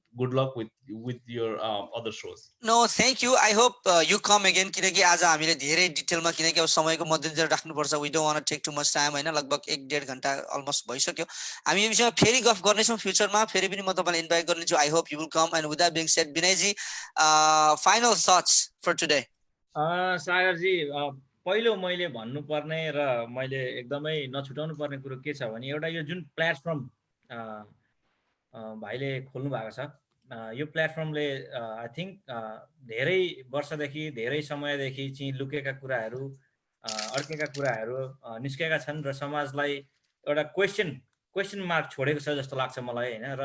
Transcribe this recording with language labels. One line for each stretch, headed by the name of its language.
English: good luck with your other shows. No, thank you. I hope you come again
Nepali: किनकि आज हामीले धेरै डिटेलमा किनकि अब समयको मध्यनजर राख्नुपर्छ.
English: We don't want to take too much time
Nepali: हैन, लगभग 1.5 घण्टा अलमोस्ट भइसक्यो. हामी यो विषयमा फेरि गफ गर्नेछौँ फ्युचरमा. फेरि पनि म तपाईलाई इन्भाइट गर्नेछु.
English: I hope you will come. And with that being said, Binay ji, final thoughts for today.
Nepali: सागर जी, पहिलो मैले भन्नुपर्ने र मैले एकदमै नछुटाउनु पर्ने कुरो के छ भने एउटा यो जुन प्लेटफर्म भाइले खोल्नु भएको छ, यो प्लेटफर्मले
English: I think
Nepali: धेरै वर्षदेखि धेरै समयदेखि चाहिँ लुकेका कुराहरू अड्केका कुराहरू निस्केका छन् र समाजलाई एउटा क्वेसन मार्क छोडेको छ जस्तो लाग्छ मलाई हैन.